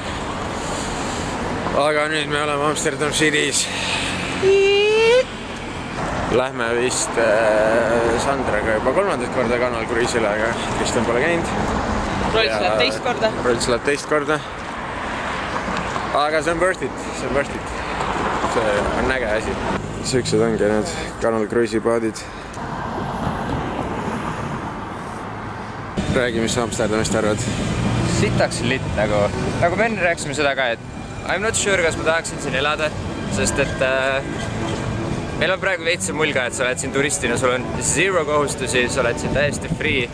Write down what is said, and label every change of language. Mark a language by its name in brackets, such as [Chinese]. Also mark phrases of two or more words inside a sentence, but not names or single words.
[Estonian] Aga nüüd me oleme Amsterdam City's. Lähme vist Sandraga juba 3. korda Kanal Cruise'ile, aga Kristjan pole käinud. Rolls läheb teist korda. Rolls läheb teist korda. Aga see on [English] worth it, [Estonian] see on [English] worth it. [Estonian] see on äge asi. Siuksed ongi need Canal Cruise'i paadid. Räägi, mis Amsterdamist arvad? Sitaks litt nagu me enne rääkisime seda ka, et [English] I'm not sure, [Estonian] kas ma tahaksin siin elada, sest et meil on praegu veitse mulga, et sa oled siin turistina, sul on zero kohustusi, sa oled siin täiesti free.